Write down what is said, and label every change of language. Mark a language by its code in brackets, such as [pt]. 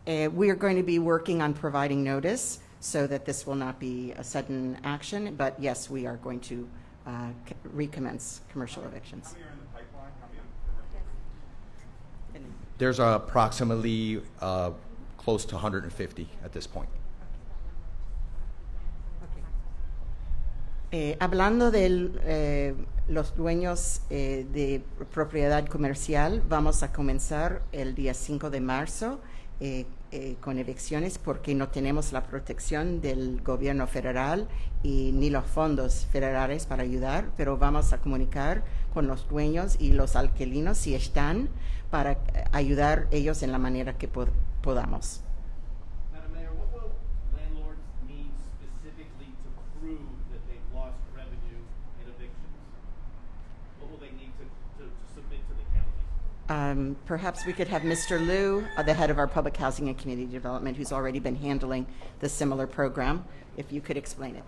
[en] We are going to be working on providing notice so that this will not be a sudden action, but yes, we are going to recommence commercial evictions. How many are in the pipeline? How many commercial? There's approximately close to 150 at this point. [es] Hablando de los dueños de propiedad comercial, vamos a comenzar el día 5 de marzo con evicciones porque no tenemos la protección del gobierno federal y ni los fondos federales para ayudar, pero vamos a comunicar con los dueños y los alquilinos si están para ayudar ellos en la manera que podamos. [en] Madam Mayor, what will landlords need specifically to prove that they've lost revenue in evictions? What will they need to submit to the county? Perhaps we could have Mr. Liu, the head of our Public Housing and Community Development, who's already been handling the similar program, if you could explain it.